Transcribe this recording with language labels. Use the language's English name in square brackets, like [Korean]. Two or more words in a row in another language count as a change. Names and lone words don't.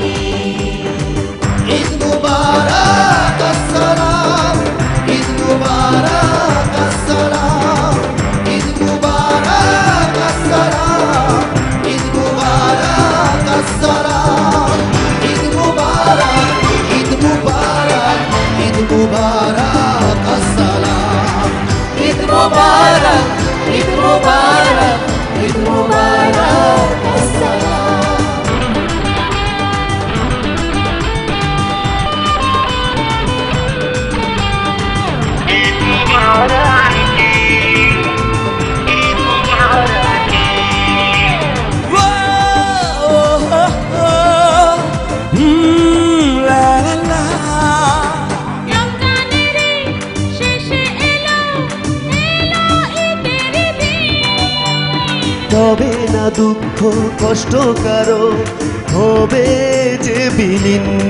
[Bangla] ঈদ মুবারক আসসালাম ঈদ মুবারক আসসালাম ঈদ মুবারক আসসালাম ঈদ মুবারক আসসালাম ঈদ মুবারক ঈদ মুবারক ঈদ মুবারক আসসালাম ঈদ মুবারক ঈদ মুবারক ঈদ মুবারক আসসালাম। [Hindi] ईद मुबारक ईद मुबारक [Bangla] রমজানের শেষে এলো ঈদের দিন তবে না দুঃখ কষ্ট কারো হবে যে বিলীন।